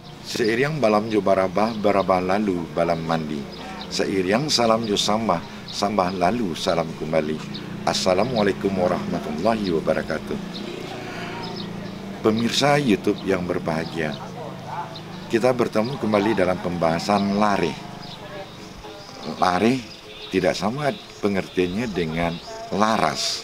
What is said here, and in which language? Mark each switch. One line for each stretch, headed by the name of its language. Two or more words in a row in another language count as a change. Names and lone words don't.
Minangkabau: Seiring balam jo barabah lalu balam mandi. Seiring salam jo sambah lalu salam kembali.
Arabic: Assalamualaikum warahmatullahi wabarakatuh.
Indonesian: Pemirsa YouTube yang berbahagia, kita bertemu kembali dalam pembahasan lare. Lare tidak sama pengertiannya dengan laras.